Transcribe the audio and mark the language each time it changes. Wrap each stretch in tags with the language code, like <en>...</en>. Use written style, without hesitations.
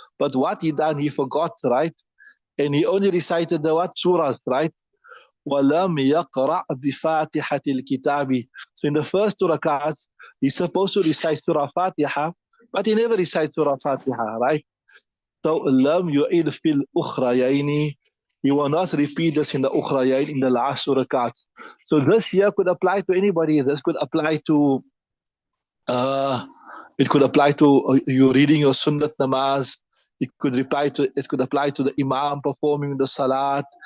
<en>But what he done, he forgot, right? And he only recited the what surahs, right?</en> <ar>وَلَمْ يَقْرَأْ بِفَاتِحَةِ الْكِتَابِ.</ar> <en>So in the first 2 rakats, he's supposed to recite Surah Fatiha, but he never recites Surah Fatiha, right? So</en> <ar>لَمْ يُعِيدْ فِي الْأُخْرَيَيْنِ.</ar> <en>He will not repeat this in the ukhrayayn, in the last 2 rakats. So this here could apply to anybody. This could apply to uh, it could apply to you reading your sunnat namaz. It could apply to the imam performing the salat.</en>